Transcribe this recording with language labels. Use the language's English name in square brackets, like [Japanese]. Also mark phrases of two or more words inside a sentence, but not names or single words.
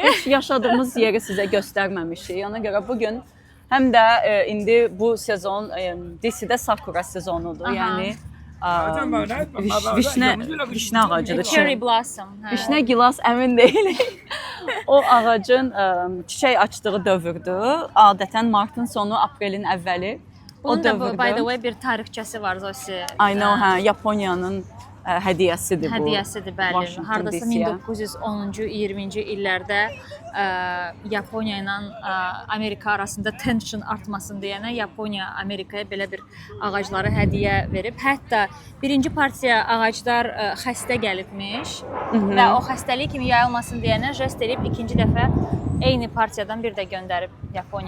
[Azerbaijani] Heç yaşadığımız yeri sizə göstərməmişik. Ona görə bugün həm də indi bu sezon DC-də sakura sezonudur. Yəni vişnə ağacıdır. [English] Cherry blossom. [Azerbaijani] Vişnə gilas əmin deyilik. O ağacın çiçək açdığı dövrdür. Adətən martın sonu, aprelin əvvəli. Bunun da [English] by the way [Azerbaijani] bir tarixçəsi var Zosi. [English] I know, [Azerbaijani] hə, Yaponiyanın hədiyyəsidir bu. Hədiyyəsidir, bəli. Hardasa 1910-cu, 20-ci illərdə Yaponiya ilə Amerika arasında tension artmasın deyənə Yaponiya Amerikaya belə bir ağacları hədiyyə verib. Hətta birinci partiya ağaclar xəstə gəlibmiş və o xəstəlik kimi yayılmasın deyənə jest edib ikinci dəfə eyni partiyadan bir də göndərib Yaponiya.